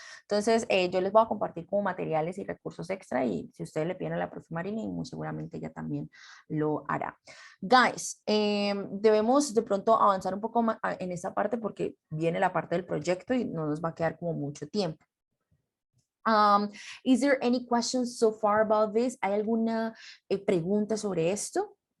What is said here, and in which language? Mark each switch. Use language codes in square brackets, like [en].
[es] Entonces yo les voy a compartir como materiales y recursos extra y si ustedes le piden a la profe Marilyn, muy seguramente ella también lo hará. Guys, debemos de pronto avanzar un poco más en esta parte porque viene la parte del proyecto y no nos va a quedar como mucho tiempo. [en] Is there any questions so far about this? [es] ¿Hay alguna pregunta sobre esto?